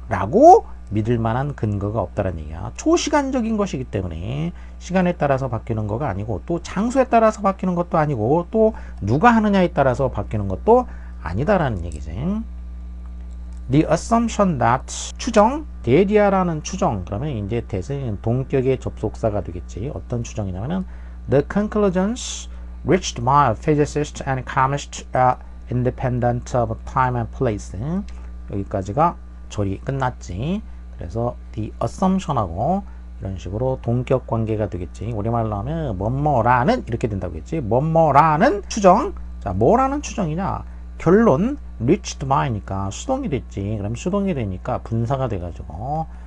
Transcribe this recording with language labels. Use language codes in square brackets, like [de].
[ko] 라고 믿을 만한 근거가 없다는 얘기야. 초시간적인 것이기 때문에 시간에 따라서 바뀌는 거가 아니고 또 장소에 따라서 바뀌는 것도 아니고 또 누가 하느냐에 따라서 바뀌는 것도 아니다라는 얘기지. [en] The assumption that [ko] 추정, 대디아라는 추정 그러면 이제 대세는 동격의 접속사가 되겠지. 어떤 추정이냐면은 [en] the conclusions reached by physicists and chemists are independent of time and place. [ko] 여기까지가 절이 끝났지. 그래서 [en] the assumption [ko] 하고 이런 식으로 동격 관계가 되겠지. 우리말로 하면 뭐뭐라는 이렇게 된다고 했지. 뭐뭐라는 추정. 자, 뭐라는 추정이냐? 결론 [en] reached by [ko] 니까 수동이 됐지. 그럼 수동이 되니까 분사가 돼가지고